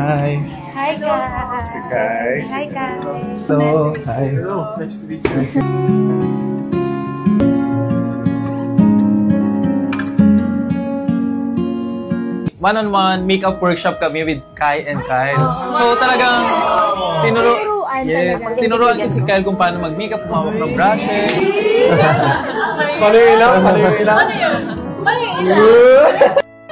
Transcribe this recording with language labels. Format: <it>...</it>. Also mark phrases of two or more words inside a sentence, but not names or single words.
<en>Hi. Hi, guys.</en> <tl>Si Kai.</tl> <en>Hi, guys. Hello. Hi. Hello. Nice to meet you. One-on-one makeup workshop kami with Kai and Kyle.</en> <tl>So talagang tinuruan ko si Kyle kung paano mag-makeup, kumawak ng brushes. Paano yung ilang? Paano yung ilang? Paano yung ilan?</tl>